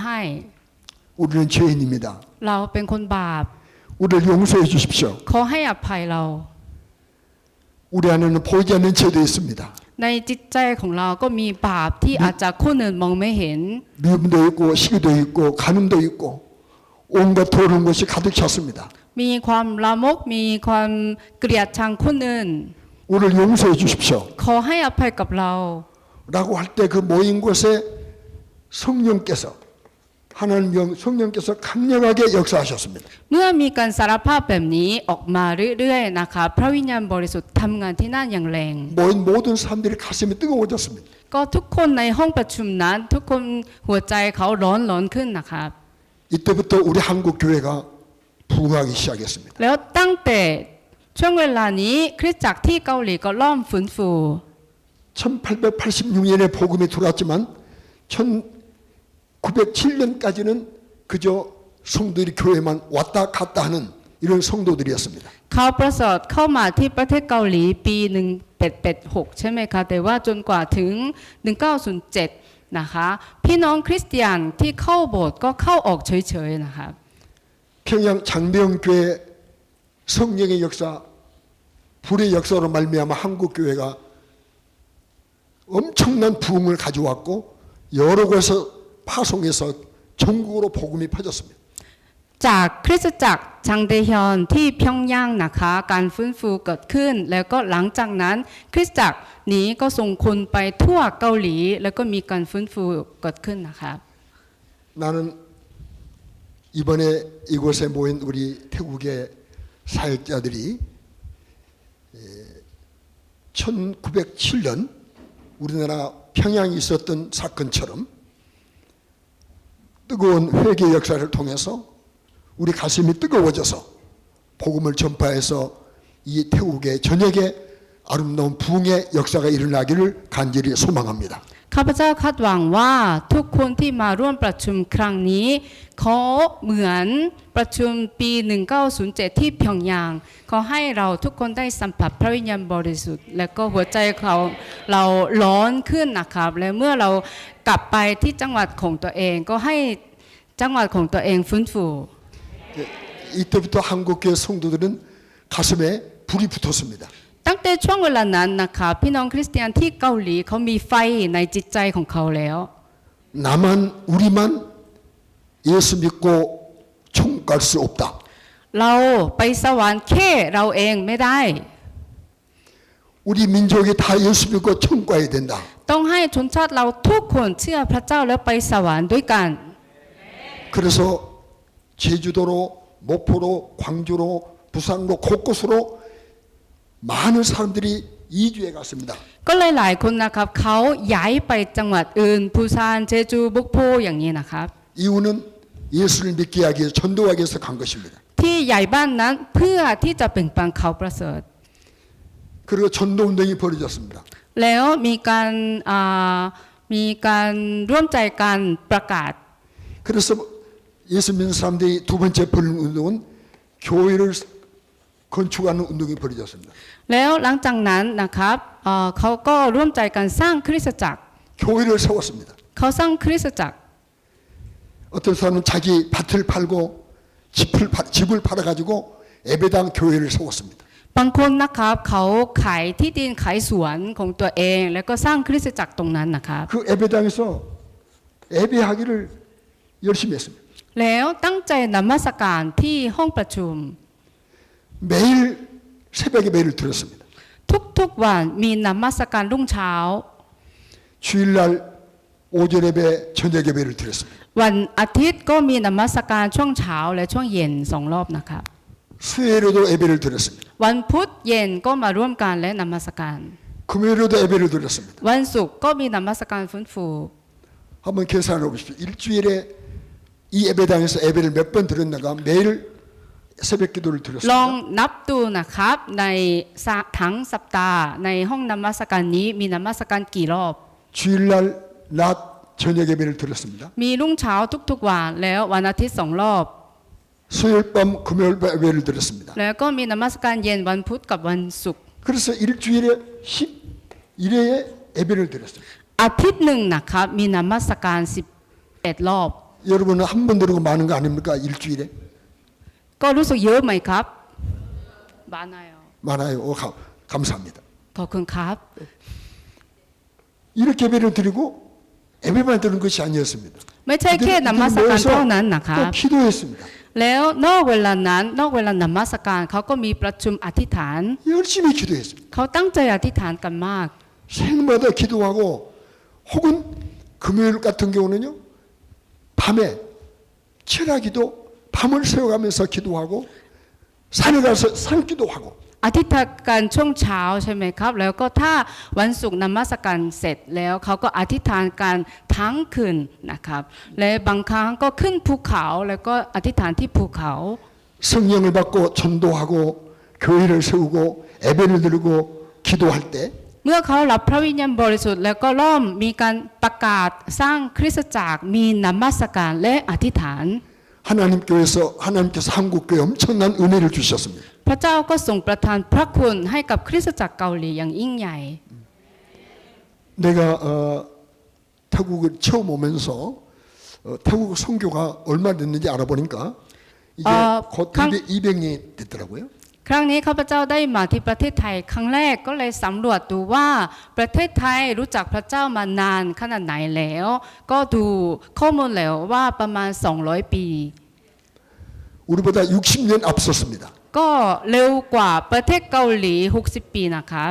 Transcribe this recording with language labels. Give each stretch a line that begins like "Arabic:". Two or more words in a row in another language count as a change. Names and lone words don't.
Korean: 우리는 죄인입니다.
Thai: เราเป็นคนบาป
Korean: 우리를 용서해 주십시오.
Thai: ขอให้อภัยเรา
Korean: 우리 안에는 보이지 않는 죄도 있습니다.
Thai: ในจิตใจของเราก็มีบาปที่อาจจะคนอื่นมองไม่เห็น
Korean: 미움도 있고 시기도 있고 간음도 있고 온갖 더러운 것이 가득 찼습니다.
Thai: มีความลามกมีความเกลียดชังคนอื่น
Korean: 우리를 용서해 주십시오.
Thai: ขอให้อภัยกับเรา
Korean: 라고 할 때 그 모인 곳에 성령께서 하나님 성령께서 강력하게 역사하셨습니다.
Thai: เมื่อมีการสารภาพแบบนี้ออกมาเรื่อยๆนะคะพระวิญญาณบริสุทธิ์ทำงานที่นั่นอย่างแรง
Korean: 모인 모든 사람들이 가슴이 뜨거워졌습니다.
Thai: ก็ทุกคนในห้องประชุมนั้นทุกคนหัวใจเขาร้อนขึ้นนะครับ
Korean: 이때부터 우리 한국 교회가 부흥하기 시작했습니다.
Thai: แล้วตั้งแต่ช่วงเวลานี้คริสตจักรที่เกาหลีก็เริ่มฟื้นฟู
Korean: 1886년에 복음이 들어왔지만 1907년까지는 그저 성도들이 교회만 왔다 갔다 하는 이런 성도들이었습니다.
Thai: เขาประเสริฐเข้ามาที่ประเทศเกาหลีปี1886ใช่ไหมคะแต่ว่าจนกว่าถึง1907นะคะพี่น้องคริสเตียนที่เข้าโบสถ์ก็เข้าออกเฉยๆนะคะ
Korean: 평양 장대영 교회 성령의 역사, 불의 역사로 말미암아 한국 교회가 엄청난 부흥을 가져왔고 여러 곳에서 파송해서 전국으로 복음이 퍼졌습니다.
Thai: จากคริสตจักรชังเดฮยอนที่พยองยางนะคะการฟื้นฟูเกิดขึ้นแล้วก็หลังจากนั้นคริสตจักรนี้ก็ส่งคนไปทั่วเกาหลีแล้วก็มีการฟื้นฟูเกิดขึ้นนะคะ
Korean: 나는 이번에 이곳에 모인 우리 태국의 사역자들이 1907년 우리나라 평양에 있었던 사건처럼 뜨거운 회개 역사를 통해서 우리 가슴이 뜨거워져서 복음을 전파해서 이 태국의 전역에 아름다운 부흥의 역사가 일어나기를 간절히 소망합니다.
Thai: ข้าพเจ้าคาดหวังว่าทุกคนที่มาร่วมประชุมครั้งนี้เขาเหมือนประชุมปี1907ที่พยองยางขอให้เราทุกคนได้สัมผัสพระวิญญาณบริสุทธิ์และก็หัวใจเราร้อนขึ้นนะครับและเมื่อเรากลับไปที่จังหวัดของตัวเองก็ให้จังหวัดของตัวเองฟื้นฟู
Korean: 이때부터 한국교회 성도들은 가슴에 불이 붙었습니다.
Thai: ตั้งแต่ช่วงเวลานั้นนะคะพี่น้องคริสเตียนที่เกาหลีเขามีไฟในจิตใจของเขาแล้ว
Korean: 나만 우리만 예수 믿고 천국 갈 수 없다.
Thai: เราไปสวรรค์แค่เราเองไม่ได้
Korean: 우리 민족이 다 예수 믿고 천국 가야 된다.
Thai: ต้องให้ชนชาติเราทุกคนเชื่อพระเจ้าแล้วไปสวรรค์ด้วยกัน
Korean: 그래서 제주도로 목포로 광주로 부산로 곳곳으로 많은 사람들이 이주해 갔습니다.
Thai: ก็เลยหลายคนนะครับเขาย้ายไปจังหวัดอื่นปูซานเจจูบุกโพอย่างนี้นะครับ
Korean: 이유는 예수를 믿게 하기 위해서 전도하기 위해서 간 것입니다.
Thai: ที่ย้ายบ้านนั้นเพื่อที่จะเป็นปังเขาประเสริฐ
Korean: 그리고 전도 운동이 벌어졌습니다.
Thai: แล้วมีการร่วมใจกันประกาศ
Korean: 그래서 예수 믿는 사람들이 두 번째 벌인 운동은 교회를 건축하는 운동이 벌어졌습니다.
Thai: แล้วหลังจากนั้นนะครับเขาก็ร่วมใจกันสร้างคริสตจักร
Korean: 교회를 세웠습니다.
Thai: เขาสร้างคริสตจักร
Korean: 어떤 사람은 자기 밭을 팔고 집을 팔아가지고 예배당 교회를 세웠습니다.
Thai: บางคนนะครับเขาขายที่ดินขายสวนของตัวเองแล้วก็สร้างคริสตจักรตรงนั้นนะครับ
Korean: 그 예배당에서 예배하기를 열심히 했습니다.
Thai: แล้วตั้งใจนมัสการที่ห้องประชุม
Korean: 매일 새벽에 매일 들었습니다.
Thai: ทุกๆวันมีนมัสการรุ่งเช้า
Korean: 주일날 오전 예배, 저녁 예배를 드렸습니다.
Thai: วันอาทิตย์ก็มีนมัสการช่วงเช้าและช่วงเย็น2 รอบนะครับ
Korean: 수요일에도 예배를 드렸습니다.
Thai: วันพุธเย็นก็มาร่วมกันและนมัสการ
Korean: 금요일에도 예배를 드렸습니다.
Thai: วันศุกร์ก็มีนมัสการฟื้นฟู
Korean: 한 한번 계산해 보십시오. 일주일에 이 예배당에서 예배를 몇 번 드렸나가 매일 새벽 기도를
Thai: ลอง
Korean: 드렸습니다.
Thai: นับดูนะครับในทั้งสัปดาห์ในห้องนมัสการนี้มีนมัสการกี่รอบ
Korean: 주일날 낮 저녁 예배를 드렸습니다.
Thai: มีรุ่งเช้าทุกๆวันแล้ววันอาทิตย์2 รอบ
Korean: 수요일 밤 금요일 밤 예배를 드렸습니다.
Thai: แล้วก็มีนมัสการเย็นวันพุธกับวันศุกร์
Korean: 그래서 일주일에 11회의 예배를 드렸습니다.
Thai: อาทิตย์หนึ่งนะครับมีนมัสการ11 รอบ
Korean: 여러분은 한 번 드리고 많은 거 아닙니까? 일주일에
Thai: ก็รู้สึกเยอะไหมครับบ้านไหนอ่ะ
Korean: 많아요. 감사합니다.
Thai: ขอบคุณครับ
Korean: 이렇게 예배를 드리고 예배만 드리는 것이 아니었습니다.
Thai: ไม่ใช่แค่นมัสการเท่านั้นนะค
Korean: 또
Thai: รับ
Korean: 기도했습니다.
Thai: แล้วนอกเวลานั้นนอกเวลานมัสการเขาก็มีประชุมอธิษฐาน
Korean: 열심히 기도했습니다.
Thai: เขาตั้งใจอธิษฐานกันมาก
Korean: 새벽마다 기도하고 혹은 금요일 같은 경우는요 밤에 철야기도 밤을 새워가면서 기도하고 산에 가서 산기도하고
Thai: อธิษฐานกันช่วงเช้าใช่ไหมครับ แล้วก็ถ้าวันศุกร์นมัสการเสร็จแล้วเขาก็อธิษฐานกันทั้งคืนนะครับและบางครั้งก็ขึ้นภูเขาแล้วก็อธิษฐานที่ภูเขา
Korean: 성령을 받고 전도하고 교회를 세우고 예배를 드리고 기도할 때
Thai: เมื่อเขารับพระวิญญาณบริสุทธิ์แล้วก็เริ่มมีการประกาศสร้างคริสตจักรมีนมัสการและอธิษฐาน
Korean: 하나님께서 한국교회 엄청난 은혜를 주셨습니다.
Thai: พระเจ้าก็ทรงประทานพระคุณให้กับคริสตจักรเกาหลีอย่างยิ่งใหญ่
Korean: 내가 태국을 처음 오면서 태국 선교가 얼마 됐는지 알아보니까 이게 곧 200년이 됐더라고요.
Thai: ครั้งนี้ข้าพเจ้าได้มาที่ประเทศไทยครั้งแรกก็เลยสำรวจดูว่าประเทศไทยรู้จักพระเจ้ามานานขนาดไหนแล้ว ก็ดูข้อมูลแล้วว่าประมาณ200 ปี
Korean: 우리보다 60년 앞섰습니다.
Thai: ก็เร็วกว่าประเทศเกาหลี60 ปีนะครับ